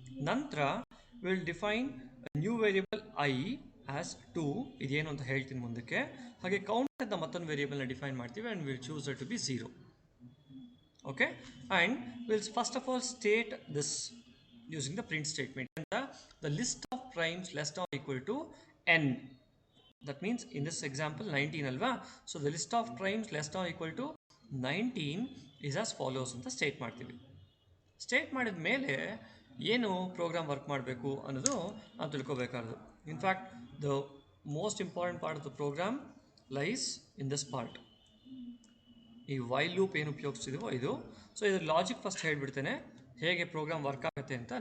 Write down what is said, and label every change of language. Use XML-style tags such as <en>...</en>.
<kn>ನಂತರ</kn> <en>we'll define a new variable I as 2.</en> <kn>ಇದೇನು ಅಂತ ಹೇಳ್ತೀನಿ ಮುಂದಕ್ಕೆ. ಹಾಗೆ ಕೌಂಟ್ ಅಂತ ಮತ್ತೊಂದು ವೇರಿಯೇಬಲ್ನ ಡಿಫೈನ್ ಮಾಡ್ತೀವಿ</kn> <en>and we'll choose it to be 0. Okay, and we'll first of all state this using the print statement. The list of primes less than or equal to n. That means in this example 19</en> <kn>alva.</kn> <en>So the list of primes less than or equal to 19 is as follows</en> <kn>ಅಂತ state ಮಾಡ್ತೀವಿ. State ಮಾಡಿದ ಮೇಲೆ ಏನು program work ಮಾಡಬೇಕು ಅನ್ನೋದು ನಾವು ತಿಳ್ಕೊಬೇಕಾದ್ರು.</kn> <en>In fact the most important part of the program lies in this part.</en> <kn>ಈ while loop ಏನು ಉಪಯೋಗಿಸ್ತಿದ್ದೀವೋ ಇದು. ಸೊ ಇದ್ರ ಲಾಜಿಕ್ ಫಸ್ಟ್ ಹೇಳ್ಬಿಡ್ತೇನೆ ಹೇಗೆ ಪ್ರೋಗ್ರಾಮ್ ವರ್ಕ್ ಆಗುತ್ತೆ ಅಂತ.</kn>